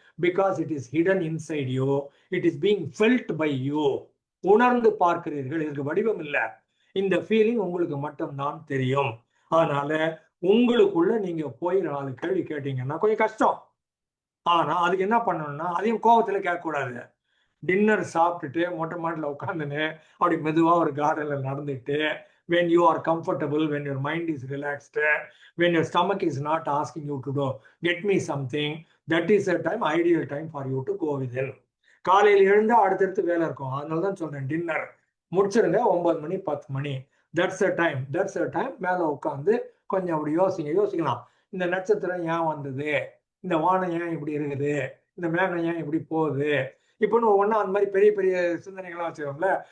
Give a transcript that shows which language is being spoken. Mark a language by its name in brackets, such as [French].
[English] Because it is hidden inside you, it is being felt by you. [Tamil] உணர்ந்து பார்க்கிறீர்கள், இதுக்கு வடிவம் இல்லை, இந்த ஃபீலிங் உங்களுக்கு மட்டும்தான் தெரியும். அதனால உங்களுக்குள்ள நீங்க போய் 4 கேள்வி கேட்டீங்கன்னா கொஞ்சம் கஷ்டம். ஆனா அதுக்கு என்ன பண்ணணும்னா, அதையும் கோபத்துல கேட்கக்கூடாது. டின்னர் சாப்பிட்டுட்டு மொட்டை மாட்டில் உட்காந்துன்னு அப்படி மெதுவா ஒரு கார்டன்ல நடந்துட்டு, [English] when you are comfortable, when your mind is relaxed, when your stomach is not asking you to do get me something, that is a time, ideal time for you to go within. [Tamil] காலையில் எழுந்தா அடுத்தடுத்து வேலை இருக்கும், அதனால தான் சொல்றேன் dinner முடிச்சிருங்க 9 மணி 10 மணி, [English] That's a time. [Tamil] மேல உட்காந்து கொஞ்சம் அப்படி யோசிக்கலாம், இந்த நட்சத்திரம் ஏன் வந்தது, இந்த வானம் ஏன் இப்படி இருக்குது, இந்த மேகம் ஏன் இப்படி போகுது, இப்போன்னு ஒவ்வொன்றா அந்த மாதிரி பெரிய பெரிய சிந்தனைகள்லாம் வச்சுக்கோங்கள.